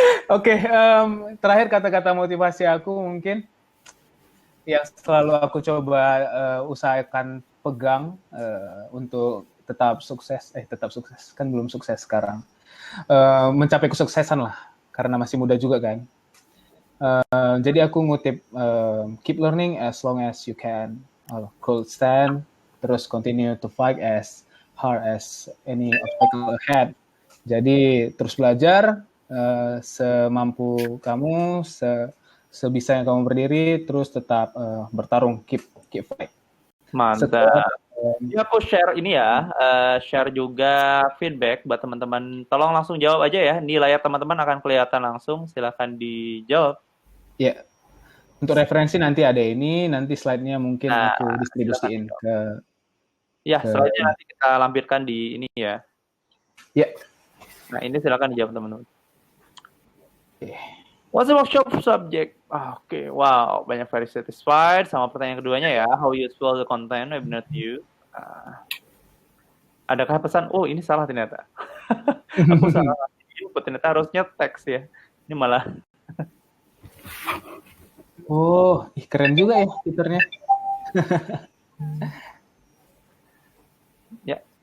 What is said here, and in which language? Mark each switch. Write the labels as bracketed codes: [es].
[id] Oke, terakhir kata-kata motivasi aku mungkin yang selalu aku coba usahakan pegang untuk tetap sukses kan belum sukses sekarang, mencapai kesuksesan lah, karena masih muda juga kan. Jadi aku ngutip [en] keep learning as long as you can, could stand, terus continue to fight as hard as any obstacle ahead. [id] Jadi terus belajar semampu kamu, sebisa yang kamu berdiri, terus tetap bertarung, [en] keep fight. [id] Mantap. Ya aku share ini ya, share juga feedback buat teman-teman. Tolong langsung jawab aja ya, di layar teman-teman akan kelihatan langsung, silakan dijawab. Ya, untuk referensi nanti ada ini, nanti slide-nya mungkin aku distribusiin ke. Ya, slide-nya nanti kita lampirkan di ini ya. Ya. Nah, ini silakan dijawab teman-teman. [en] Okay. What's the workshop subject? [id] Oke, wow, banyak [en] very satisfied [id] sama pertanyaan keduanya ya. [en] How useful the content webinar to you? [id] Adakah pesan? Oh, ini salah ternyata. Aku salah input, ternyata harusnya teks ya. Ini malah. Oh, keren juga ya fiturnya. Ya.